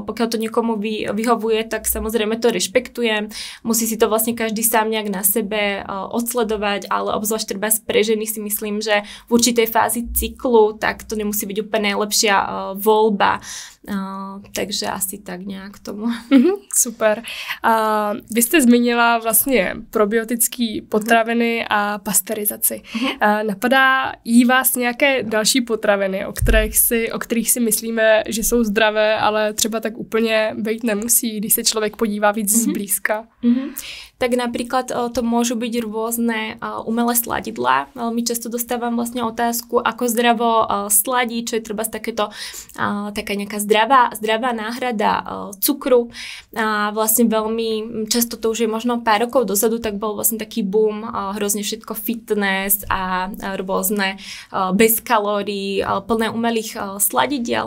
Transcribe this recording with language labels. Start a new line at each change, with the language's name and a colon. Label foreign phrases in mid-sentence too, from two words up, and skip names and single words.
Slovak: Pokiaľ to niekomu vyhovuje, tak samozrejme to rešpektujem. Musí si to vlastne každý sám nejak na sebe odsledovať, ale obzvlášť treba pre ženy si myslím, že v určitej fázi cyklu, tak to nemusí byť úplne najlepšia voľba.
Czech: Takže asi tak nějak tomu. Super. Vy jste zmínila vlastně probiotické potraviny a pasteurizaci. Napadá jí vás nějaké další potraviny, o kterých si myslíme, že jsou zdravé, ale třeba tak úplně být nemusí, když se člověk podívá víc zblízka?
Slovak: Tak napríklad to môžu byť rôzne umelé sladidlá. Veľmi často dostávam vlastne otázku, ako zdravo sladiť, čo je treba taká nejaká zdravá náhrada cukru. A vlastne veľmi často to už je možno pár rokov dozadu, tak bol vlastne taký boom, hrozne všetko fitness a rôzne bez kalórií, plné umelých sladidiel.